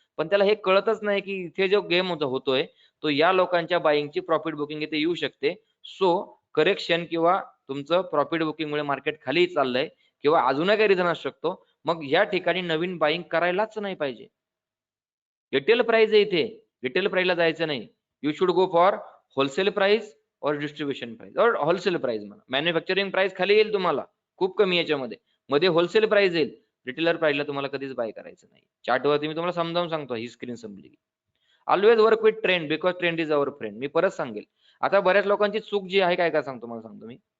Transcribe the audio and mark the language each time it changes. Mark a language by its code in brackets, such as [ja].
[mr] पण त्याला हे कळतच नाही की इथे जो गेम होतोय तो या लोकांच्या बाईंगची प्रॉफिट बुकिंग इथे येऊ शकते. सो करेक्शन किंवा तुमचं प्रॉफिट बुकिंगमुळे मार्केट खाली चाललंय किंवा अजूनही काही रिझन असू शकतो, मग या ठिकाणी नवीन बाईंग करायलाच नाही पाहिजे. रिटेल प्राइस आहे इथे, रिटेल प्राइसला जायचं नाही. [en] You should go for wholesale price और distribution price और wholesale price म्हणा. [mr] मॅन्युफॅक्चरिंग प्राइस खाली येईल तुम्हाला खूप कमी याच्यामध्ये, मध्ये होलसेल प्राइस येईल. रिटेलर प्राइसला तुम्हाला कधीच बाय करायचं नाही. चार्टवरती मी तुम्हाला समजावून सांगतो, ही स्क्रीन संपली. [en] Always work with trend because trend is our friend. [mr] मी परत सांगेल. आता बऱ्याच लोकांची चूक जी आहे काय सांगतो मला सांगतो मी.